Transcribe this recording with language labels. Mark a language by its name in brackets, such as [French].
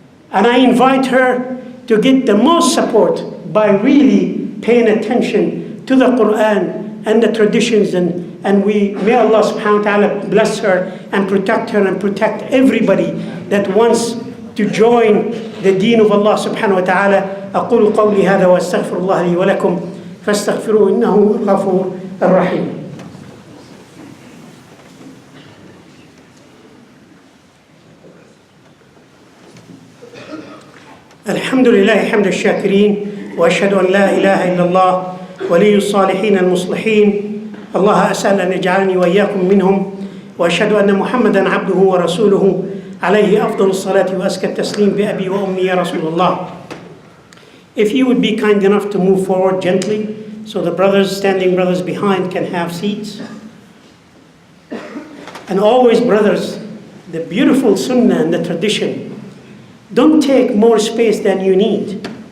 [English] And I invite her to get the most support by really paying attention to the Quran and the traditions, and may Allah subhanahu wa ta'ala bless her and protect everybody that wants to join the deen of Allah subhanahu wa ta'ala. [Arabic] أقول قولي هذا وأستغفر الله لي ولكم فاستغفروه إنه الغفور الرحيم. الحمد لله حمد الشاكرين وأشهد أن لا إله إلا الله ولي الصالحين المصلحين الله أسأل أن يجعلني وإياكم منهم وأشهد أن محمدا عبده ورسوله عليه أفضل الصلاة وأزكى التسليم بأبي وأمي يا رسول الله. [English] If you would be kind enough to move forward gently so the standing brothers behind can have seats. And always, brothers, the beautiful sunnah and the tradition, don't take more space than you need.